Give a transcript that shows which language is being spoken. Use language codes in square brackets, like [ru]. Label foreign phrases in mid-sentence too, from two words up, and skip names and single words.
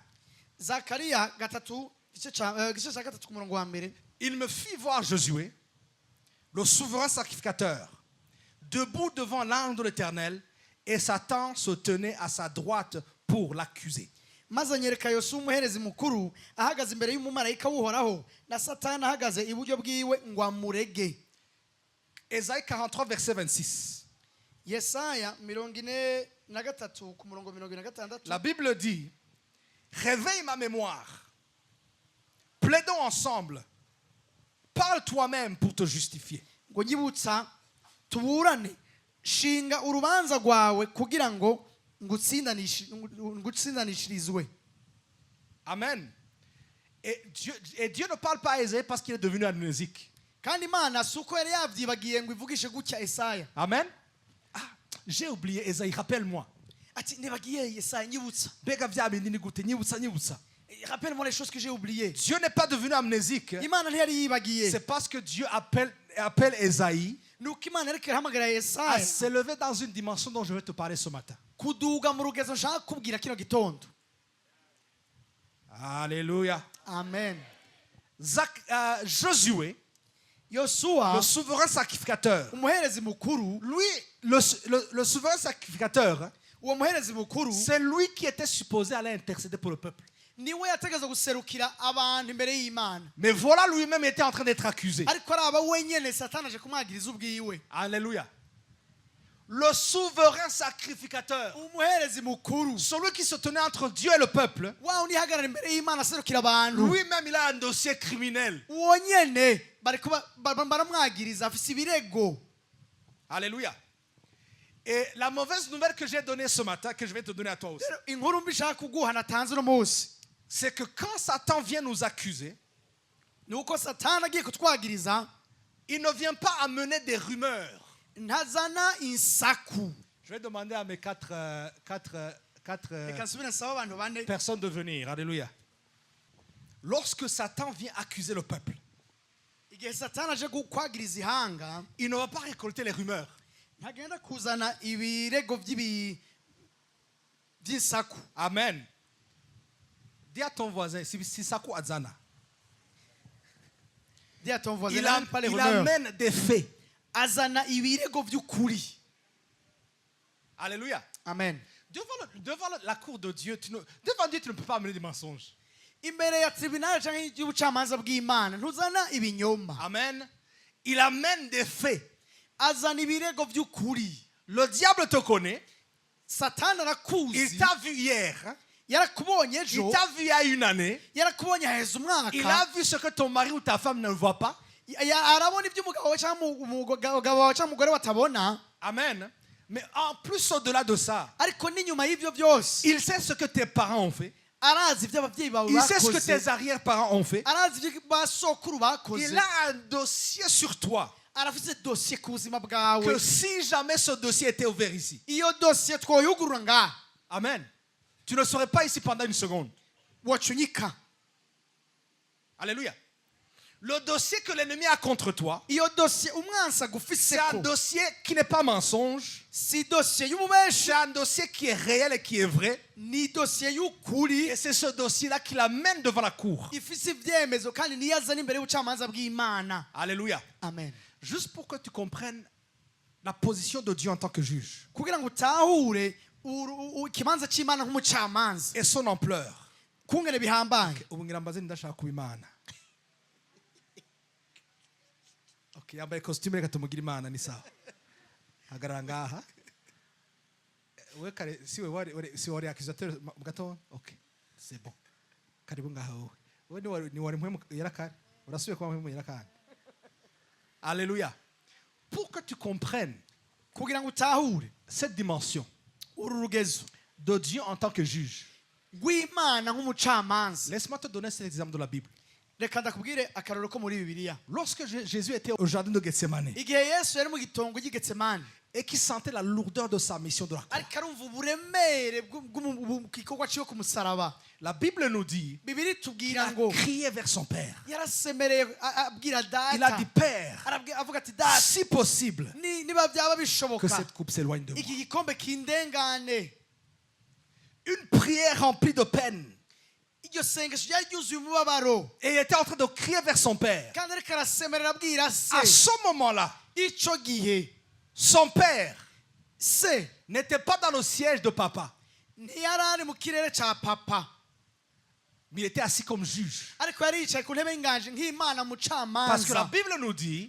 [rn] Zakariya gatatu igice cya gatatu ku murongo wa mbere. [fr] Il me fit voir Josué, le souverain sacrificateur, debout devant l'ange de l'Éternel, et Satan se tenait à sa droite pour l'accuser. [rn] maze anyereka Yosuwa umuherezi mukuru ahagaze imbere y'umumarayika w'uhoraho na Satani ahagaze iburyo bwiwe ngo amurege. [fr] Ésaïe 43 verset 26. [rn] Yesaya 43 ku murongo 46. [fr] La Bible dit, réveille ma mémoire, plaidons ensemble, parle toi-même pour te justifier. [rn] ngo nyibutsa tuburane shinga urubanza rwawe kugira ngo ngutsindanishirizwe. Amen. [fr] Et Dieu ne parle pas à Ésaïe parce qu'il est devenu amnésique. [rn] kandi Imana si uko yari yabyibagiye ngo ivugishe gutya Yesaya. Amen. [fr] Ah, j'ai oublié Ésaïe, rappelle-moi. [rn] ati nibagiye Yesaya nyibutsa. Mbega vya bindi ni gute, nyibutsa. [fr] Rappelle-moi les choses que j'ai oubliées. Dieu n'est pas devenu amnésique. [rn] Imana ntiyari yibagiye. [fr] C'est parce que Dieu appelle Ésaïe [rn] nuko Imana ariko irahamagara [fr] à [rn] Yesaya [fr] s'élever dans une dimension dont je vais te parler ce matin. [rn] kuduga mu rugezo nshaka kubwira kino gitondo. [fr] Alléluia. Amen. Josué, [rn] Yosuwa [fr] le souverain sacrificateur, [rn] umuherezi mukuru, [fr] lui, le souverain sacrificateur, [rn] uwo muherezi mukuru [fr] c'est lui qui était supposé aller intercéder pour le peuple. [rn] niwe yategeza guserukira abantu imbere y'Imana. [fr] Mais voilà, lui-même était en train d'être accusé. [rn] ariko araba wenyene Satani aje kumwagiriza ubwiwe. [fr] Alléluia. Le souverain sacrificateur, [rn] umuherezi mukuru [fr] celui qui se tenait entre Dieu et le peuple, [rn] wa undi hagarara imbere y'Imana aserukira abantu, [fr] lui-même il a un dossier criminel. [rn] uwo nyene baramwagiriza afise ibirego. [fr] Alléluia. Et la mauvaise nouvelle que j'ai donnée ce matin, que je vais te donner à toi aussi, [rn] inkuru mbi nshaka kuguha natanze uno munsi [fr] c'est que quand Satan vient nous accuser, [rn] ni uko Satani agiye kutwagiriza [fr] il ne vient pas amener des rumeurs. [rn] ntazana insaku. [fr] Je vais demander à mes quatre [rn] reka nsubire nsaba abantu bane. [fr] personnes de venir. Alléluia. Lorsque Satan vient accuser le peuple, [rn] igihe Satani aje kwagiriza ihanga [fr] il ne va pas récolter les rumeurs. [rn] ntagenda kuzana ibirego by'insaku. Amen. [fr] Dis à ton voisin, si Sakou Adzana, Dis à ton voisin, il n'amène pas les rumeurs. amène des faits. [rn] azana ibirego by'ukuri. [fr] Alléluia. Amen. Devant la cour de Dieu, devant Dieu, tu ne peux pas amener des mensonges. [rn] imbere ya tribunal cyangwa y'ubucamanza bw'Imana ntuzana ibinyoma. [fr] Amen. Il amène des faits. [rn] azana ibirego by'ukuri. [fr] Le diable te connaît. [rn] Satani [fr] Il [rn] arakuzi, [fr] t'a vu hier. [rn] yarakubonye [fr] Il [rn] ejo, [fr] t'a vu il y a une année. [rn] yarakubonye haheze [fr] Il [rn] umwaka, [fr] a vu ce que ton mari ou ta femme ne voit pas. [rn] arabona ibyo umugabo cyangwa umugabo wawe cyangwa umugore batabona. Amen. [fr] Mais en plus au-delà de ça, [rn] ariko n'inyuma y'ibyo byose [fr] il sait ce que tes parents ont fait. [rn] arazi ibyo ababyeyi bawe [fr] Il sait ce que [rn] bakoze, [fr] tes arrière-parents ont fait. [rn] arazi ibyo basokuru bakoze, [fr] Il a un dossier sur toi. [rn] arafise dosiye ku buzima bwawe [fr] que si jamais ce dossier était ouvert ici, [rn] iyo dosiye twoyugurura ngaha [fr] amen, tu ne serais pas ici pendant une seconde. [rn] wacunyika. [fr] Alléluia. Le dossier que l'ennemi a contre toi, [rn] iyo dosiye umwansi [fr] c'est un [rn] agufiseko [fr] dossier qui n'est pas mensonge. [rn] si dosiye y'ububeshi, [fr] C'est un dossier qui est réel et qui est vrai. [rn] ni dosiye y'ukuri [fr] Et c'est ce dossier-là qui l'amène devant la cour. [rn] ifise ivyemezo kandi niyo azana imbere y'ubucamanza bw'Imana. [fr] Alléluia. Amen. Juste pour que tu comprennes la position de Dieu en tant que juge [rn] kugira ngo utahure ikibanza c'Imana nk'umucamanza [fr] et son ampleur. [rn] kungene bihambaye. Ubu ngira mbaze ndashaka kuba Imana. Okay, yambaye costume reka tumugira Imana ni sawa. Hagarara ngaha. We kare si wari accusateur gato. [fr] Okay. C'est bon. [rn] Karibu ngaha wowe. We ni wari mpemu yarakare. Urasubiye kuba mpemu yarakare. [fr] Alléluia. Pour que tu comprennes [rn] kugira ngo utahure [fr] cette dimension [rn] uru rugezo [fr] de Dieu en tant que juge, [rn] rw'Imana nk'umucamanza, [fr] laisse-moi te donner cet exemple de la Bible. [rn] reka ndakubwire akarorero ko muri Bibiliya. [fr] Lorsque Jésus était au jardin de Gethsemane [rn] Igihe Yesu yari mu gitongo cy'Igetsemani [fr] et qu'il sentait la lourdeur de sa mission de la croix, [rn] ariko arumva uburemere bw'igikorwa cyo ku musaraba, [fr] la Bible nous dit [rn] Bibiri [fr] qu'il [rn] tubwira [fr] a [rn] ngo [fr] crié vers son Père. [rn] yarasemereye abwira [fr] Il a [rn] data, [fr] dit, Père, [rn] avuga ati data, [fr] si possible, [rn] niba byaba [fr] que [rn] bishoboka [fr] cette coupe s'éloigne de moi. [rn] iki gikombe kindengane. [fr] Une prière remplie de peine. [rn] Iryo sengesho ryari ryuzuye umubabaro [fr] Et il était en train de crier vers son Père. [rn] kandi ariko arasemerera abwira [fr] À [rn] se. [fr] ce moment-là, [rn] Ico gihe [fr] son Père [rn] se [fr] n'était pas dans le siège de papa, [rn] ntiyari ari mu kirere ca papa, [fr] mais il était assis comme juge. [rn] ariko yari yicaye ku ntebe y'inganji nk'Imana [fr] Parce que la [rn] mucamanza. [fr] Bible nous dit